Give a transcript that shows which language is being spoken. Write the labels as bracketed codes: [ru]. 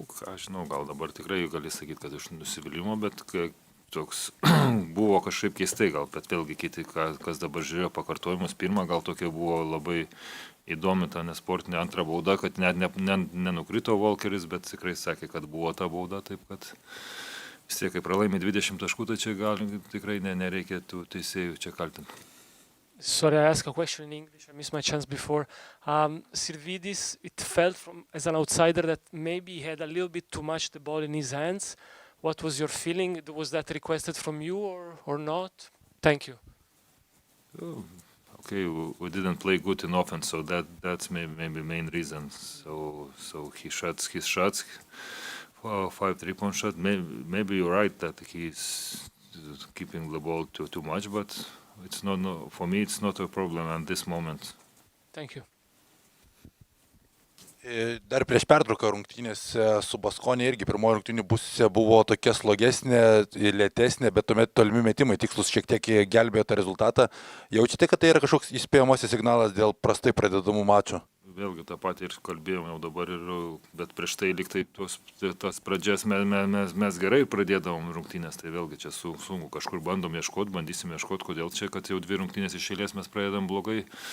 [lt] Aš žinau, gal dabar tikrai gali sakyti, kad iš nusivylimo, bet toks buvo kažkaip keistai, gal, bet vėlgi kiti, kas dabar žiūrėjo pakartojimus, pirmą gal tokia buvo labai įdomi ta nesportinė antra bauda, kad net nenukrito Volkeris, bet tikrai sakė, kad buvo ta bauda, taip kad vis tiek, kai pralaimi 20 taškų, tai čia gal tikrai nereikia tų teisėjų čia kaltinti. [en] Sorry, I asked a question in English. I missed my chance before. Sirvidis, it felt as an outsider that maybe he had a little bit too much the ball in his hands. What was your feeling? Was that requested from you or not? Thank you. Okay, we didn't play good in offense, so that's maybe main reason. So he shots his shots, 5 3-point shot. Maybe you're right that he's keeping the ball too much, but it's not for me. It's not a problem at this moment. Thank you. [lt] Dar prieš pertrauką rungtynėse su Baskonija irgi pirmoji rungtynių pusė buvo tokia slogesnė, lėtesnė, bet tuomet tolimi metimai tikslus šiek tiek gelbėjo tą rezultatą. Jaučiate, kad tai yra kažkoks įspėjamasis signalas dėl prastai pradedamų mačų? Vėlgi tą patį ir kalbėjom jau dabar, bet prieš tai liktai tas pradžias mes gerai pradėdavom rungtynės, tai vėlgi čia sunku, kažkur bandysim ieškoti, kodėl čia, kad jau 2 rungtynės iš eilės mes pradedam blogai.